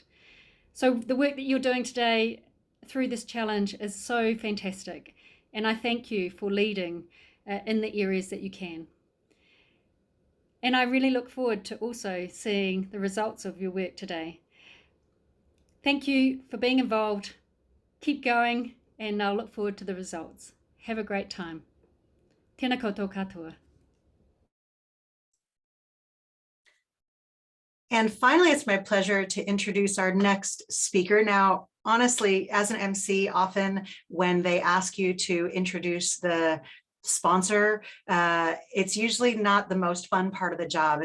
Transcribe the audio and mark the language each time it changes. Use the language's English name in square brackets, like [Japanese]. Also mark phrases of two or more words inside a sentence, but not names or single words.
[English] So the work that you're doing today through this challenge is so fantastic, and I thank you for leading in the areas that you can. And I really look forward to also seeing the results of your work today. Thank you for being involved. Keep going, and I'll look forward to the results. Have a great time. [Māori] Tēnā koutou katoa. [English] And finally, it's my pleasure to introduce our next speaker. Now, honestly, as an MC, often when they ask you to introduce the sponsor, it's usually not the most fun part of the job.